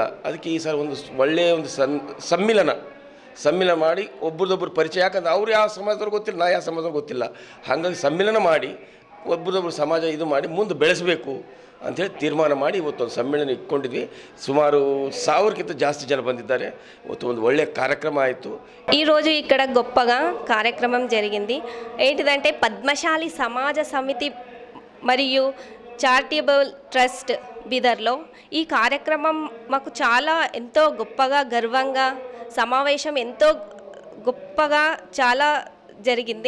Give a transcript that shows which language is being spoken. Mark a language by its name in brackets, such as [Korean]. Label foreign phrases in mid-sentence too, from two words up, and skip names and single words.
[Kannada] ಅದಕ್ಕೆ ಈ ಸಲ ಒಂದು ಒಳ್ಳೆಯ ಒಂದು ಸಮ್ಮಿಲನ ಮಾಡಿ ಒಬ್ರದೊಬ್ಬರು ಪರಿಚಯ, ಯಾಕಂದ್ರೆ ಅವ್ರು ಯಾವ ಸಮಾಜದವ್ರು ಗೊತ್ತಿಲ್ಲ, ನಾ ಯಾವ ಸಮಾಜದವ್ರು ಗೊತ್ತಿಲ್ಲ. ಹಾಗಾಗಿ ಸಮ್ಮಿಲನ ಮಾಡಿ ಒಬ್ರದೊಬ್ಬರು ಸಮಾಜ ಇದು ಮಾಡಿ ಮುಂದೆ ಬೆಳೆಸಬೇಕು ಅಂಥೇಳಿ ತೀರ್ಮಾನ ಮಾಡಿ ಇವತ್ತೊಂದು ಸಮ್ಮೇಳನ ಇಟ್ಕೊಂಡಿದ್ವಿ. ಸುಮಾರು 1000ಕ್ಕಿಂತ ಜಾಸ್ತಿ ಜನ ಬಂದಿದ್ದಾರೆ. ಇವತ್ತು ಒಂದು ಒಳ್ಳೇ ಕಾರ್ಯಕ್ರಮ ಆಯ್ತು. [Telugu] ఈరోజు ఇక్కడ గొప్పగా కార్యక్రమం జరిగింది. ఏంటిదంటే పద్మశాలి సమాజ సమితి మరియు చారిటబుల్ ట్రస్ట్ బీదర్లో ఈ కార్యక్రమం మాకు చాలా ఎంతో గొప్పగా గర్వంగా సమావేశం ఎంతో గొప్పగా చాలా జరిగింది.